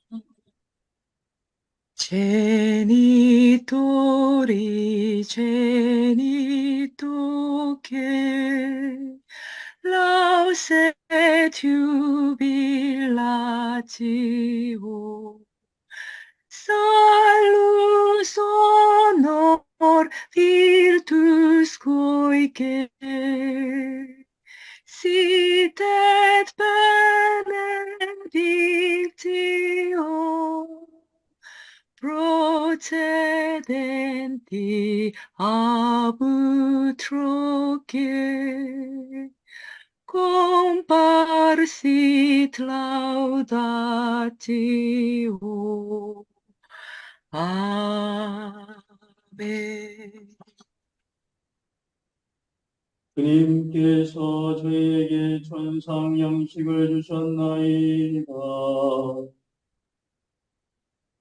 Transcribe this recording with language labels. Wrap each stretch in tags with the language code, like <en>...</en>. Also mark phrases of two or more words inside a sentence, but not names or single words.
<la>Genitori Genitoque laus jubilatio Salus honor virtus coique sit et benedictio procedenti ab utroque comparsit laudatio.</la> <ko>아멘. 주님께서 저희에게 천상 양식을 주셨나이다.</ko>